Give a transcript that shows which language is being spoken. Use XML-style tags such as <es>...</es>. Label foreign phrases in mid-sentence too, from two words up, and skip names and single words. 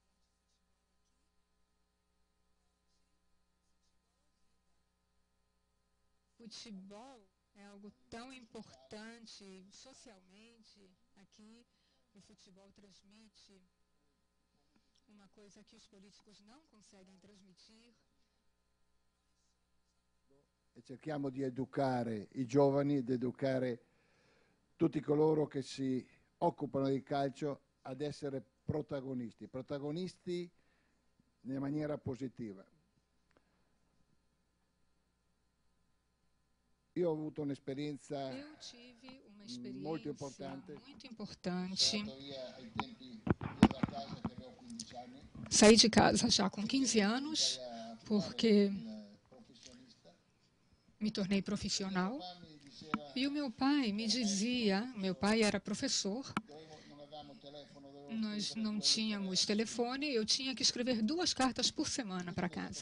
<pt>Futebol é algo tão importante socialmente. Aqui, o futebol transmite uma coisa que os políticos não conseguem transmitir.</pt> <it>E cerchiamo di educare i giovani, di educare tutti coloro che si occupano di calcio ad essere protagonisti in maniera positiva. Io ho avuto un'esperienza</it> <pt>Eu tive uma experiência</pt> <it>molto importante.</it> <pt>muito importante.</pt> <it>Sono via ai tempi da casa che avevo 15 anni.</it> <pt>Saí de casa já com 15 anos, porque me tornei profissional. E o meu pai me dizia, meu pai era professor, nós não tínhamos telefone, eu tinha que escrever 2 cartas por semana para casa.</pt>